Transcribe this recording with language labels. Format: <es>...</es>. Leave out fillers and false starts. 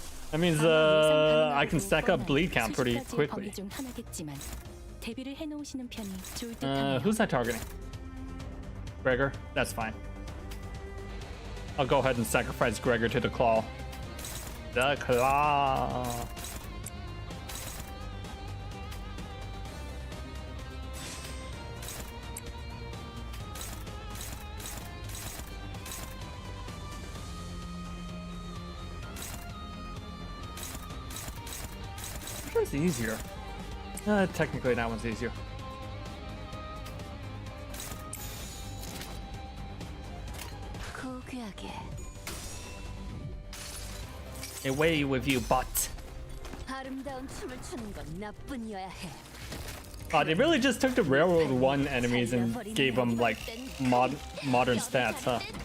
<en>That means I can stack up bleed count pretty quickly.</en> <ko>중 하나겠지만 대비를 해놓으시는 편이 좋을 듯하네요.</ko> <en>Who's that targeting? Gregor? That's fine. I'll go ahead and sacrifice Gregor to the claw. The claw. Which one's easier? Technically, that one's easier.</en> <ko>고귀하게</ko> <en>Away with you, bot.</en> <ko>아름다운 춤을 추는 건 나뿐이어야 해.</ko> <en>They really just took the Railroad 1 enemies and gave them like modern stats, huh?</en>